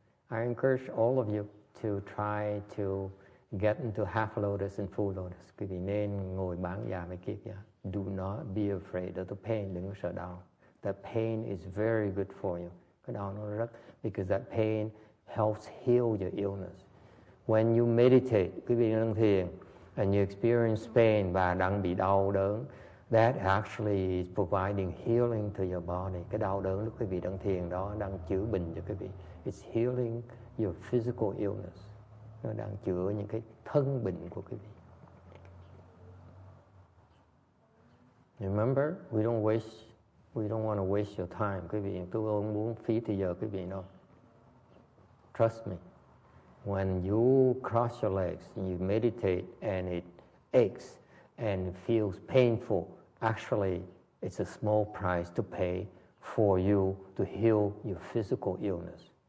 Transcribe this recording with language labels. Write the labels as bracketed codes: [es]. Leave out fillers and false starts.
[en] I encourage all of you to try to get into half lotus and full lotus. [vi] Quý vị nên ngồi bán già với kiết già. [en] Do not be afraid of the pain. [vi] Đừng có sợ đau. [en] That pain is very good for you. [vi] Cái đau nó rất, [en] because that pain helps heal your illness. When you meditate, [vi] quý vị đang thiền, [en] and you experience pain [vi] và đang bị đau đớn, [en] that actually is providing healing to your body. [vi] Cái đau đớn lúc quý vị đang thiền đó đang chữa bệnh cho quý vị. [en] It's healing your physical illness. [vi] Nó đang chữa những cái thân bệnh của quý vị. [en] Remember, we don't want to waste your time. [vi] Quý vị, tôi không muốn phí thời giờ quý vị đâu. [en] Trust me, when you cross your legs and you meditate and it aches and it feels painful, actually it's a small price to pay for you to heal your physical illness.